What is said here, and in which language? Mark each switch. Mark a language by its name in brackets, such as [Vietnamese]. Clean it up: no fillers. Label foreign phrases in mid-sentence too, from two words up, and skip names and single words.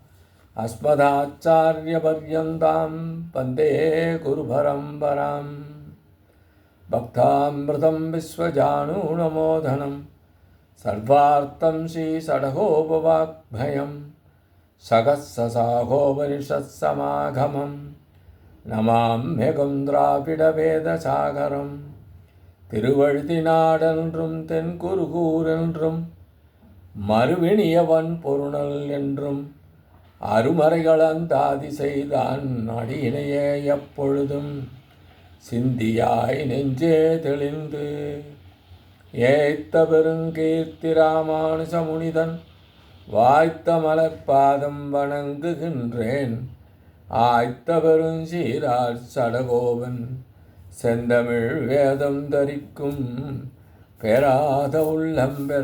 [Sanskrit] अस्मदाचार्यपर्यन्तां वन्दे गुरुपरम्परां भक्तामृतं विश्वजानूनमोदनं सर्वार्थं श्रीषडगोपवाग्भयं सहस्रशाखोपनिषत्समागमं नमाम्यहं द्राविडवेदसागरं [Tamil] திருவழுதினாடென்றும் தென்குருகூரென்றும் மறுவினியவன் பொருணல் என்றும் அருமறைகளந்தாதி செய்தான் அடியினையே எப்பொழுதும் சிந்தியாய் நெஞ்சே தெளிந்து ஏத்த பெருங்கீர்த்தி ராமானுஜமுனிதன் வாய்த்த மலர்பாதம் வணங்குகின்றேன் ஆய்த்த பெருஞ்சீரார் சடகோபன் செந்தமிழ் வேதம் தரிக்கும் பெறாத உள்ளம் பெற.